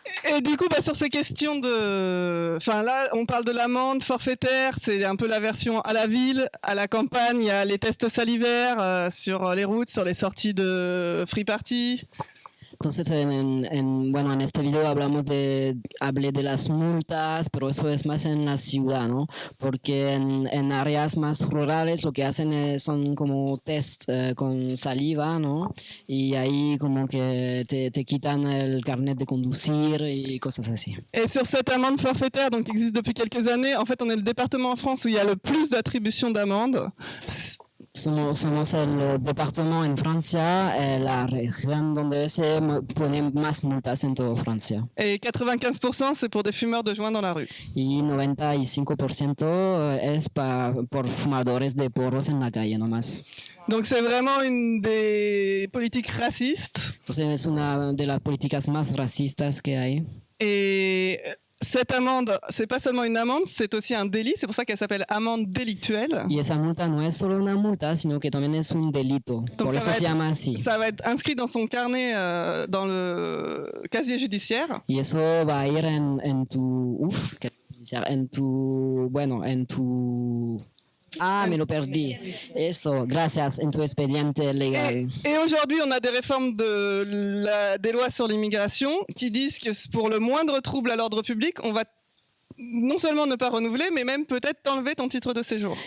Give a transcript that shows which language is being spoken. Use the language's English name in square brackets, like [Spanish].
[French] Et du coup, sur ces questions de... Enfin là, on parle de l'amende forfaitaire, c'est un peu la version à la ville. À la campagne, il y a les tests salivaires sur les routes, sur les sorties de free party. [Spanish] Entonces, bueno, en este video hablé de las multas, pero eso es más en la ciudad, ¿no? Porque en áreas más rurales lo que hacen son como test con saliva, ¿no? Y ahí como que te quitan el carnet de conducir y cosas así. [French] Et sur cette amende forfaitaire, donc qui existe depuis quelques années, en fait, on est le département en France où il y a le plus d'attribution d'amendes. [Spanish] Somos el departamento en Francia, la región donde se ponen más multas en toda Francia. [French] Et 95%, c'est pour des fumeurs de joints dans la rue. [Spanish] Y 95% es por fumadores de porros en la calle nomás. [French] Donc c'est vraiment une des politiques racistes. [Spanish] Entonces es una de las políticas más racistas que hay. [French] Et cette amende, c'est pas seulement une amende, c'est aussi un délit. C'est pour ça qu'elle s'appelle amende délictuelle. [Spanish] Y esa multa no es solo una multa, sino que también es un delito. [French] Donc [Spanish] por eso se llama así. [French] Ça va être inscrit dans son carnet, dans le casier judiciaire. [Spanish] Y eso va a ir en tu, en tu Ah, me lo perdí. Eso, gracias, en tu expediente legal. [French] Et aujourd'hui, on a des réformes des lois sur l'immigration qui disent que pour le moindre trouble à l'ordre public, on va non seulement ne pas renouveler, mais même peut-être t'enlever ton titre de séjour.